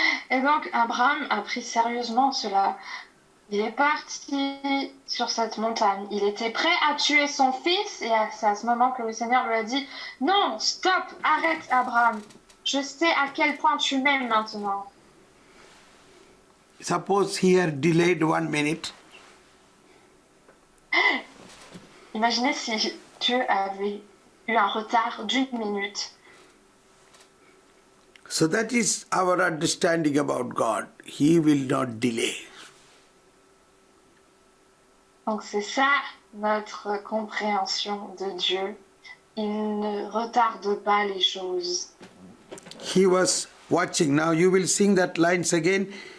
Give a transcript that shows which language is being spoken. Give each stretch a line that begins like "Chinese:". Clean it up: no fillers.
French: Et donc, Abraham a pris sérieusement cela. Il est parti sur cette montagne. Il était prêt à tuer son fils et c'est à ce moment que le Seigneur lui a dit « Non, stop, arrête Abraham. Je sais à quel point tu m'aimes maintenant. »
English: Suppose he had delayed 1 minute.
French: Imaginez si Dieu avait eu un retard d'1 minute.
English: So that is our understanding about God. He will not delay.
French: Donc c'est ça notre compréhension de Dieu. Il ne retarde pas les choses.
English: He was watching. Now you will sing that lines again.